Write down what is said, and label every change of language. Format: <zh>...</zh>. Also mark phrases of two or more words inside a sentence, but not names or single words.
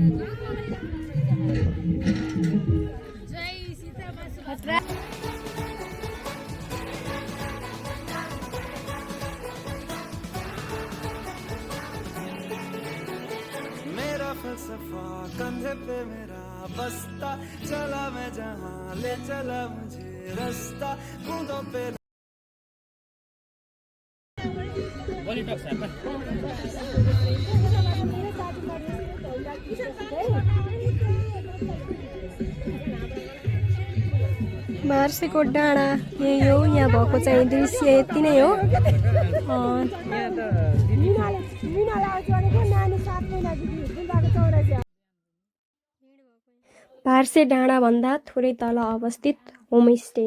<hi>फलसफा कंधे पे मेरा बस्ता चला मैं जहाँ ले चला मुझे रास्ता बूंदों पे</hi> <ne>मार्सेको डाँडा यही हो। यहाँ भएको चाहिँ दृश्य यति नै हो। पार्से डाँडा भन्दा थोरै तल अवस्थित होमस्टे।</ne>